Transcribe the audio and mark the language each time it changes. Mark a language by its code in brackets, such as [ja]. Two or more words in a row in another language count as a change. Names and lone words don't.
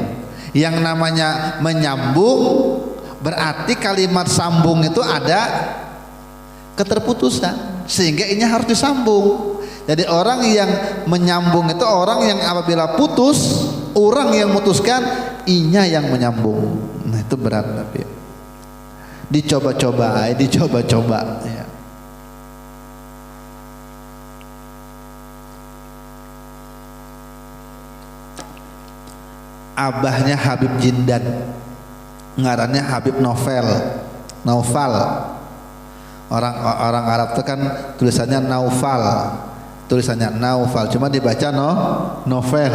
[id] Yang namanya menyambung berarti kalimat sambung itu ada keterputusan, sehingga inya harus disambung. Jadi orang yang menyambung itu orang yang apabila putus, orang yang memutuskan, inya yang menyambung. Nah itu berat, tapi dicoba-coba ya. Abahnya Habib Jindan, ngarannya Habib Naufal. Orang Arab itu kan tulisannya Naufal, cuma dibaca novel.